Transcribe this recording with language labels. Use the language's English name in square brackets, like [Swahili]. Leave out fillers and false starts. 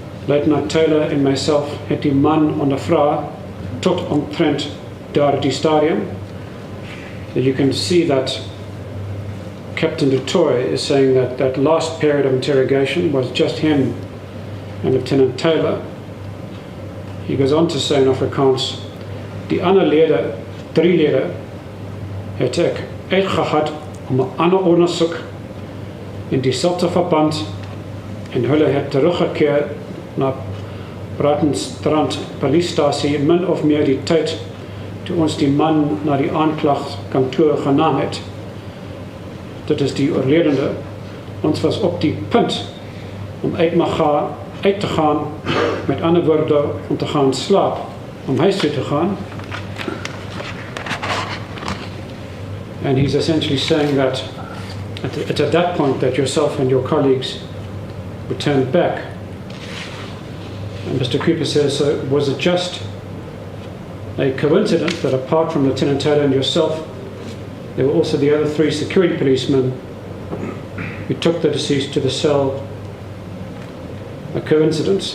[Afrikaans] Luitenant Taylor en myself het die man ondervra tot omtrent daardie stadium. [English] You can see that Captain du Toit is saying that that last period of interrogation was just him and Lieutenant Taylor. He goes on to say in Afrikaans, [Afrikaans] die ander lede, 3 lede, het ek uitgehad om 'n ander ondersoek in dieselfde verband en hulle het teruggekeer na Brattenstrand Polisiestasie min of meer die tyd toe ons die man na die aanklagkantoor genaam het. Dit is die oorledende. Ons was op die punt om uit te gaan, met ander woorde om te gaan slaap, om huis toe te gaan. [English] And he's essentially saying that it's at that point that yourself and your colleagues returned back. And Mr. Cooper says, so was it just a coincidence that apart from Lieutenant Taylor and yourself, there were also the other 3 security policemen who took the deceased to the cell? A coincidence?